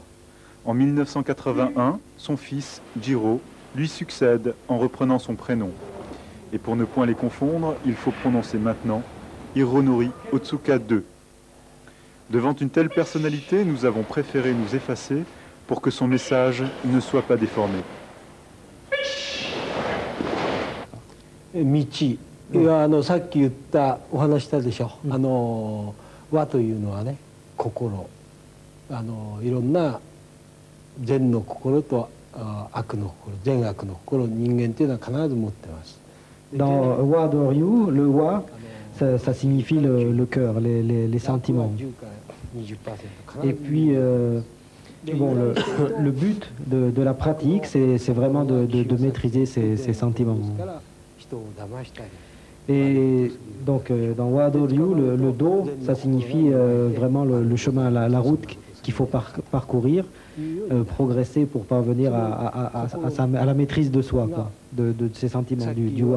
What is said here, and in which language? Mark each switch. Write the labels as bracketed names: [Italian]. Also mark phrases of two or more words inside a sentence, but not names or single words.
[French] En 1981, son fils, Jiro, lui succède en reprenant son prénom. Et pour ne point les confondre, il faut prononcer maintenant Hironori Otsuka II. Devant une telle personnalité, nous avons préféré nous effacer pour que son message ne soit pas déformé. [Japanese] 道さっき言ったお話したでしょ、和というのはね心、いろんな善の心と悪の心、善悪の心、人間っていうのは必ず持ってます。 [French] Dans Wado Ryu, le wa, ça signifie le cœur, les sentiments. Et puis, bon, le but de la pratique, c'est vraiment de maîtriser ces sentiments. Et donc, dans Wado Ryu, le do, ça signifie vraiment le chemin, la route qu'il faut parcourir, progresser pour parvenir à la maîtrise de soi, quoi, de ses sentiments, du wa.